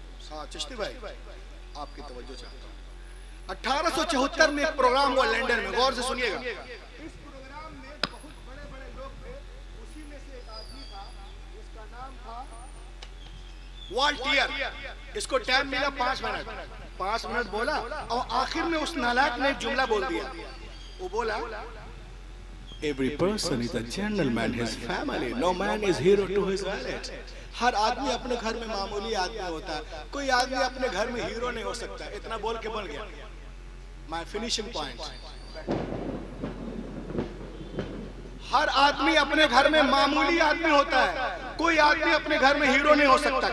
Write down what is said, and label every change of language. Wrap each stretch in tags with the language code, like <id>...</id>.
<hi>हाँ चिश्ती भाई, आपकी तवज्जो चाहता हूँ। 1874 में एक प्रोग्राम हुआ लंदन में, गौर से सुनिएगा। इस प्रोग्राम में बहुत बड़े बड़े लोग थे, उसी में से एक आदमी था जिसका नाम था वॉल्टियर। इसको टाइम मिला 5 मिनट। 5 मिनट बोला और आखिर में उस नालायक ने एक जुमला बोल दिया। वो बोला,</hi> <en>Every person is a gentleman, his family. No man is hero to his village.</en> <hi>हर आदमी अपने घर में मामूली आदमी होता है, कोई आदमी अपने घर में हीरो नहीं हो सकता। इतना बोल के बन गया</hi> <en>My finishing point.</en> <hi>हर आदमी अपने घर में मामूली आदमी होता है, कोई आदमी अपने घर में हीरो नहीं हो सकता।</hi>